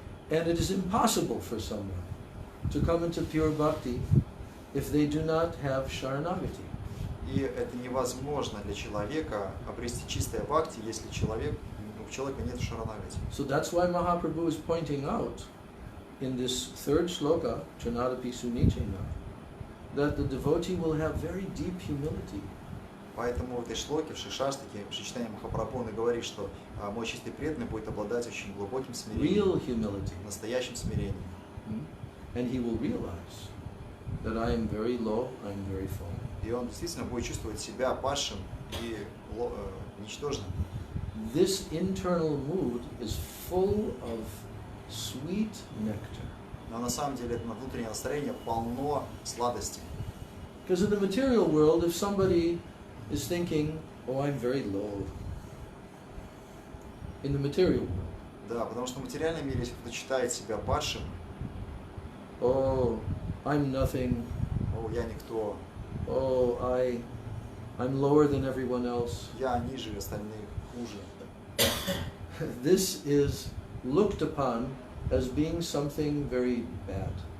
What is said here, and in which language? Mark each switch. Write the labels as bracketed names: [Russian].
[English] And it is impossible for someone to come into pure bhakti if they do not have sharanagati. [Russian] И это невозможно для человека обрести чистое бхакти, если у человека нет шаранагати. [English] So that's why Mahaprabhu is pointing out in this 3rd shloka, Chanadapi Sunichena, that the devotee will have very deep humility. [Russian] Поэтому в этой шлоке, в Шишаштаке, в Шичтане Махапрабху, он и говорит, что мой чистый преданный будет обладать очень глубоким смирением, [English] Real humility. [Russian] настоящим смирением. [English] And he will realize that I am very low, I am very full. [Russian] И он действительно будет чувствовать себя падшим и ничтожным. [English] This internal mood is full of sweet nectar. [Russian] Но на самом деле это внутреннее настроение полно сладости. [English] Because in the material world, if somebody is thinking, oh, I'm very low, in the material world, [Russian] Да, потому что в материальном мире, если кто-то считает себя падшим, [English] oh, I'm nothing, [Russian] о, я никто, [English] oh, I'm lower than everyone else, [Russian] я ниже остальных, хуже. [English] this is looked upon as being something very bad.